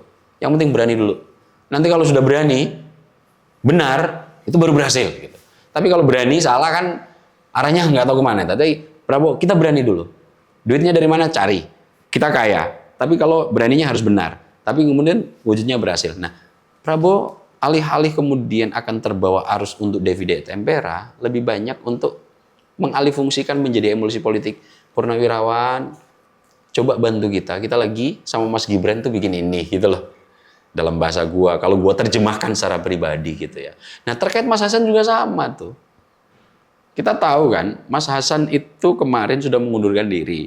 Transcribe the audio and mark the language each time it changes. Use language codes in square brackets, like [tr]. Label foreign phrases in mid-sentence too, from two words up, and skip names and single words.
[id] Yang penting berani dulu. Nanti kalau sudah berani, benar, itu baru berhasil. Gitu. Tapi kalau berani salah kan arahnya nggak tahu kemana. Tapi Prabowo, kita berani dulu. Duitnya dari mana? Cari. Kita kaya. Tapi kalau beraninya harus benar. Tapi kemudian wujudnya berhasil. Nah, Prabowo alih-alih kemudian akan terbawa arus untuk [la] divide et impera, [id] lebih banyak untuk mengalihfungsikan menjadi emulsi politik. Purnawirawan, coba bantu kita. Kita lagi sama Mas Gibran tuh bikin ini, gitu loh. Dalam bahasa gua, kalau gua terjemahkan secara pribadi gitu ya. Nah, terkait Mas Hasan juga sama tuh. Kita tahu kan, Mas Hasan itu kemarin sudah mengundurkan diri.